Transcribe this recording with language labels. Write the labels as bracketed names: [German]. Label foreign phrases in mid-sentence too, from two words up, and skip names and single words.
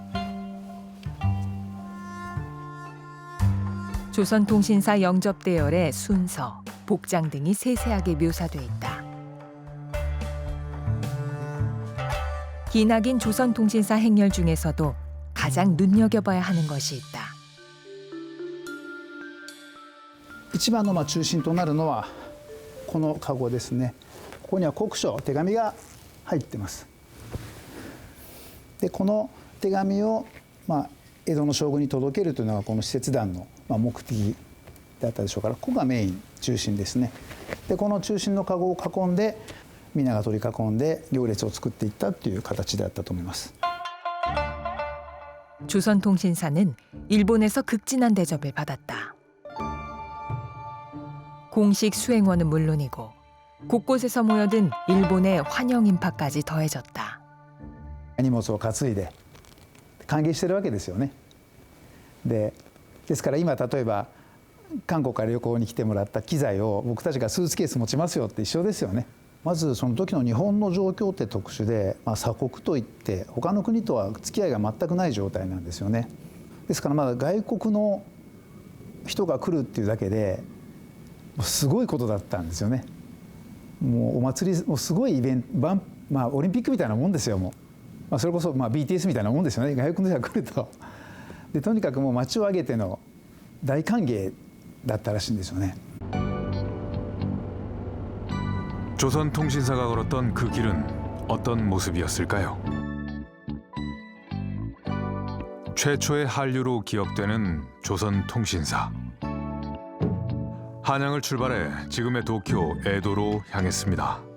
[Korean] 조선통신사 영접대열의 순서, 복장 등이 세세하게 묘사돼 있다. 기나긴 조선통신사 행렬 중에서도 가장 눈여겨봐야 하는 것이 있다. [Japanese] 一番の中心となるのはこのカゴですね。ここには国書、手紙が入ってます。でこの手紙を江戸の将軍に届けるというのがこの使節団の目的だったでしょうから、ここがメイン中心ですね。でこの中心のカゴを囲んで皆が取り囲んで行列を作っていったという形であったと思います。 [Korean] 조선통신사는 일본에서 극진한 대접을 받았다. 공식 수행원은 물론이고 곳곳에서 모여든 일본의 환영 인파까지 더해졌다. [Japanese] 荷物を担いで歓迎してるわけですよね。ですから今例えば韓国から旅行に来てもらった機材を僕たちがスーツケース持ちますよって一緒ですよね。まずその時の日本の状況って特殊で、鎖国といって他の国とは付き合いが全くない状態なんですよね。ですからまだ外国の人が来るっていうだけですごいことだったんですよね。もうお祭りもすごいイベント、オリンピックみたいなもんですよ。もう、それこそBTS みたいなもんですよね。外国の人が来るととにかくもう街を挙げての大歓迎だったらしいんですよね。 [Korean] 조선통신사가 걸었던 그 길은 어떤 모습이었을까요? 최초의 한류로 기억되는 조선통신사. 한양을 출발해 지금의 도쿄, 에도로 향했습니다.